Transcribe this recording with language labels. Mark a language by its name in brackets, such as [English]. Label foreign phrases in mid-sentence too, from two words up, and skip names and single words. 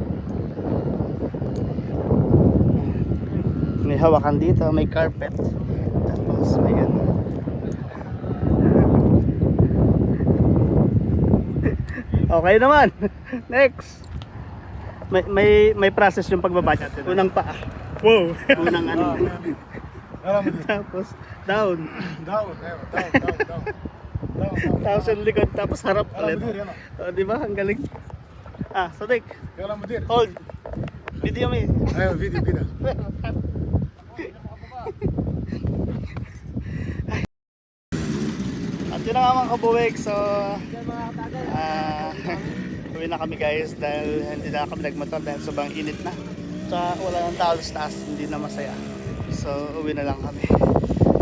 [Filipino] May hawakan dito, may carpet. Tapos may gano'n. Okay naman. Next. May process yung pagbaba natin. Unang paa. Wow. Unang ano. [Arabic] يلا مدير [Filipino] Tapos down. [Arabic] داون ايوه داون [Filipino] Tapos yung likod, tapos harap [Arabic] يلا [Filipino] ulit. [Arabic] مدير يلا [Filipino] O, di ba? Ang galing. Sadik. [Arabic] يلا مدير [English] Hold. Video me. [Arabic] ايوه فيديو كده [Filipino] At yun na nga mga kabuwig. So, uwi na kami guys dahil hindi na kami nagmotor dahil sobrang init na. So, wala nang tao sa taas. Hindi na masaya. So, uwi na lang kami.